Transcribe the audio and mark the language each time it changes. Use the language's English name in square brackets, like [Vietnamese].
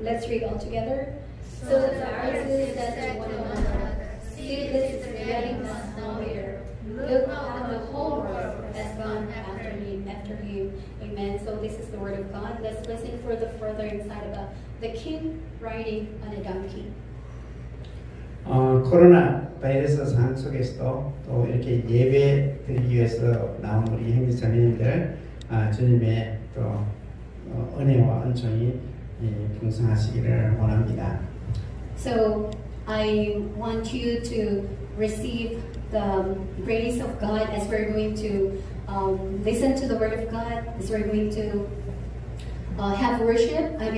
[English] Let's read all together. So the Pharisees said to one another, "See, this is getting us nowhere. Look how the whole world has gone after him. Amen. So this is the word of God. Let's listen for the further insight about the king riding on a donkey. [Korean] 코로나 바이러스 상황 속에서도 또 이렇게 예배 드리기 위해서 나온 우리 행리 자매님들 주님의 또 은혜와 은총이 풍성하시기를 원합니다. [English] So I want you to receive the grace of God as we're going to listen to the word of God, as we're going to have worship.